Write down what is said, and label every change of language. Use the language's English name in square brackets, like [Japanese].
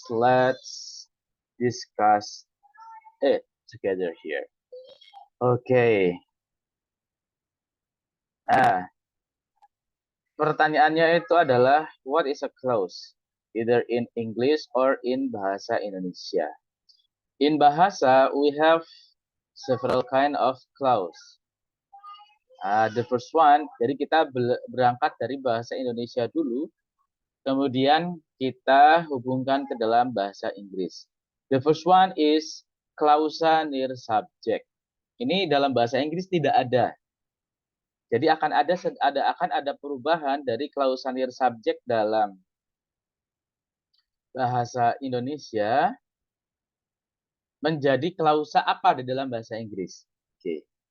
[English] Let's discuss it together here. Oke. [Indonesian] Nah, pertanyaannya itu adalah [English] what is a clause? Either in English or in bahasa Indonesia. In bahasa, we have several kind of clause. The first one, [Indonesian] jadi kita berangkat dari bahasa Indonesia dulu, kemudian kita hubungkan ke dalam bahasa Inggris. [English] The first one is klausa near subject. [Indonesian] Ini dalam bahasa Inggris tidak ada. Jadi akan ada perubahan dari klausa near subject dalam bahasa Indonesia menjadi klausa apa di dalam bahasa Inggris. Oke.